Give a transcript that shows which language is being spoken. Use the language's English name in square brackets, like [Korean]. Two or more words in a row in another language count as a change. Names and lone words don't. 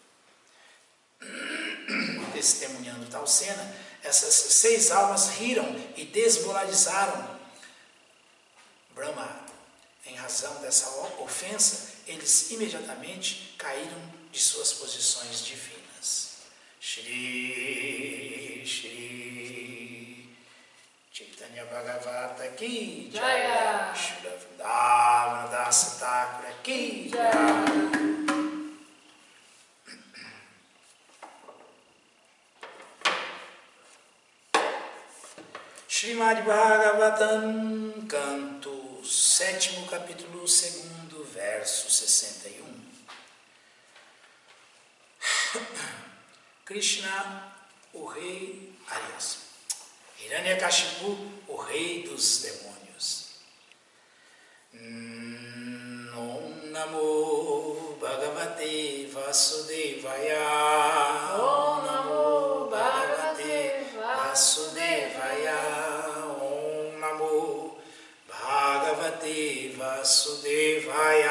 [Portuguese] Testemunhando tal cena, essas 6 almas riram e desmoralizaram Brahma. Em razão dessa ofensa, eles imediatamente caíram de suas posições divinas. [Sanskrit] Shri Shri Chaitanya Bhagavata Ki Jaya, Srila Vrindavana Dasa Thakura Ki Jaya. [Portuguese] Srimad Bhagavatam, canto 7º, capítulo 2º, verso 61. Krishna, o rei, aliás, Hiranyakashipu, o rei dos demônios. [Sanskrit] Om Namo Bhagavate Vasudevaya. Om Namo Bhagavate Vasudevaya. Om Namo Bhagavate Vasudevaya.